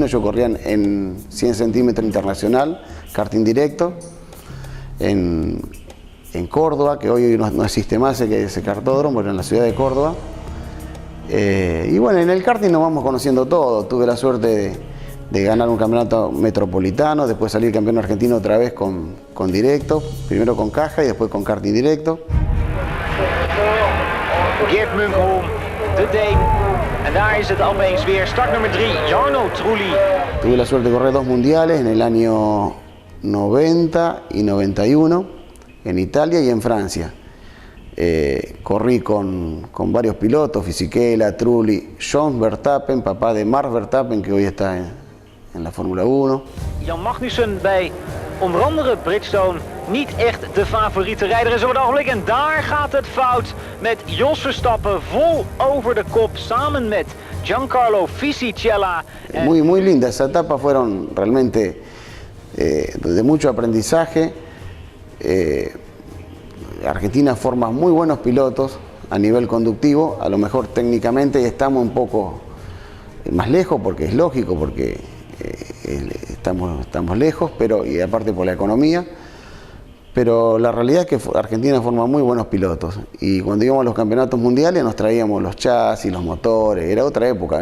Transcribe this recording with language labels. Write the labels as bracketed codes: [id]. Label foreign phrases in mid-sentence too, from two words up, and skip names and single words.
[es] Yo corría en 100 centímetros internacional, karting directo, en Córdoba, que hoy no existe más ese kartódromo, pero en la ciudad de Córdoba. Y bueno, en el karting nos vamos conociendo todo. Tuve la suerte de ganar un campeonato metropolitano, después salir campeón argentino otra vez con directo, primero con caja y después con karting directo. [nl] Geert Munkholm, de Deen. En daar is het opeens weer start nummer 3, Jarno Trulli. [es] Tuve la suerte de correr 2 mundiales en el año 90 y 91, en Italia y en Francia. Corrí con varios pilotos, Fisichella, Trulli, John Verstappen, papá de Max Verstappen, que hoy está en la Fórmula 1. [nl] Jan Magnussen bij onder andere Bridgestone niet echt de favoriete rijder is op het ogenblik. En daar gaat het fout met Jos Verstappen vol over de kop samen met Giancarlo Fisichella. [es] Muy linda, esa etapa fueron realmente de mucho aprendizaje. Argentina forma muy buenos pilotos a nivel conductivo, a lo mejor técnicamente estamos un poco más lejos, porque es lógico, porque estamos lejos, pero y aparte por la economía, pero la realidad es que Argentina forma muy buenos pilotos y cuando íbamos a los campeonatos mundiales nos traíamos los chasis, los motores, era otra época.